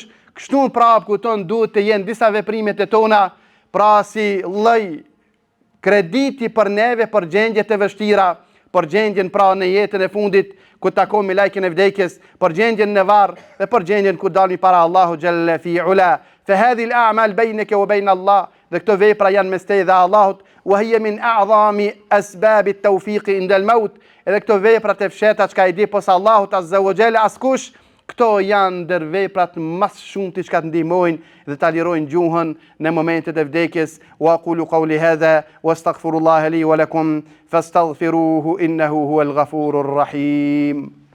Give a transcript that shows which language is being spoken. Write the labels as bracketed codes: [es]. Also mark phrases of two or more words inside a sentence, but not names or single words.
[sq] Kështu prapë kupton duhet të jenë disa veprimet e tona, pra si lloj krediti për neve për gjendje të vështira, për gjendjen pra në jetën e fundit ku takon me lajkin e vdekjes, për gjendjen në varr dhe për gjendjen ku dalmi para Allahu [ar] جل في علاه. فهذه الأعمال بينك وبين الله, [sq] dhe këto vepra janë mes teje dhe Allahut, [ar] وهي من أعظم أسباب التوفيق عند الموت, [sq] edhe këto vepra të fsheta çka I di pos Allahut [ar] عز وجل [sq] askush, këto janë ndër veprat më shumë që të ndihmojnë dhe ta lirojnë gjuhën në momentet e vdekjes. [ar] وأقول قولي هذا وأستغفر الله لي ولكم فاستغفروه إنه هو الغفور الرحيم.